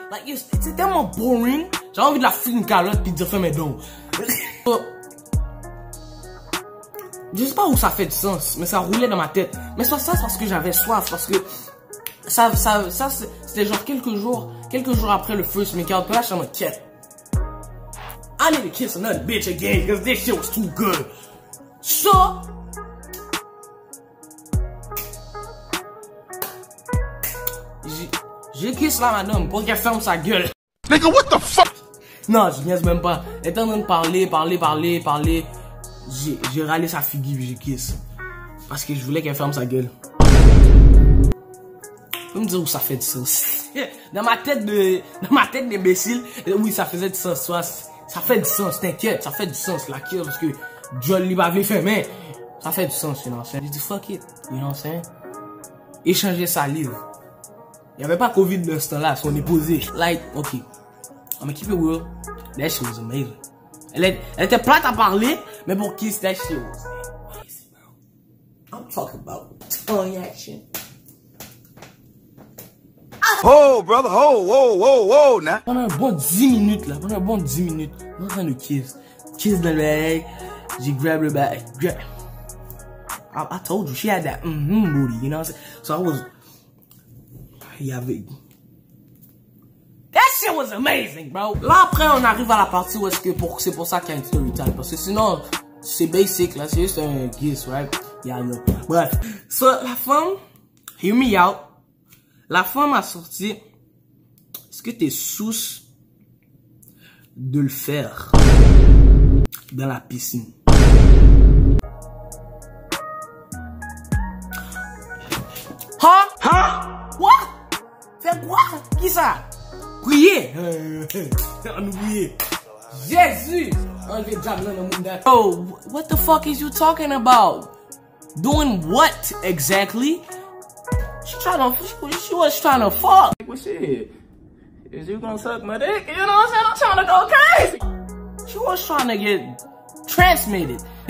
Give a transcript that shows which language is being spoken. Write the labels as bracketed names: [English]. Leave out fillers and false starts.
[French] Like, c'est tellement boring. J'ai envie de la foutre une calotte puis de dire fais mes dons. Je sais pas où ça fait du sens, mais ça roulait dans ma tête. Mais ça, c'est parce que j'avais soif, parce que ça c'était genre quelques jours après le first make-out. Puis là, je suis en mode quête. [English] I need to kiss another bitch again because this shit was too good. [French] So, j'ai kiss la madame pour qu'elle ferme sa gueule. [English] Nigga, what the fuck? [French] Non, je niaise même pas. Elle était en train de parler. J'ai râlé sa figure et j'ai kiss. Parce que je voulais qu'elle ferme sa gueule. Tu peux me dire où ça fait du sens? Dans ma tête d'imbécile, oui, ça faisait du sens. Ça fait du sens, t'inquiète, ça fait du sens la kill parce que John lui m'avait fait, mais ça fait du sens, [English] you know what I'm saying? J'ai dit fuck it, you know what I'm saying? [French] Échanger salive. Il n'y avait pas Covid de ce temps-là, so on est posé. [English] Like, ok, I'm gonna keep it real, that shit was amazing. [French] Elle était plate à parler, mais pour kiss, [English] that shit was amazing, bro. I'm talking about tongue action. Oh, brother, whoa, now. [French] Pendant un bon 10 minutes, là, on est en train de kiss. Kiss dans le bag, [English] j'ai grab le bag, I told you, she had that booty, you know what I'm saying? So I was, that shit was amazing, bro. [French] Là, après, on arrive à la partie où c'est pour ça qu'il y a une story time. Parce que sinon, c'est basic, là, c'est juste un kiss, right? [English] Yeah, no. [French] Bref. So, la femme, [English] hear me out. [French] La femme a sorti, est-ce que t'es sous de le faire dans la piscine? Hein? Quoi? Faire quoi? Qui ça? Prier? On oublie. Jésus! Enlever diable dans le monde. [English] Oh, what the fuck is you talking about? Doing what exactly? She was trying to fuck. Well, shit. Is you gonna suck my dick? You know what I'm saying? I'm trying to go crazy. She was trying to get transmitted.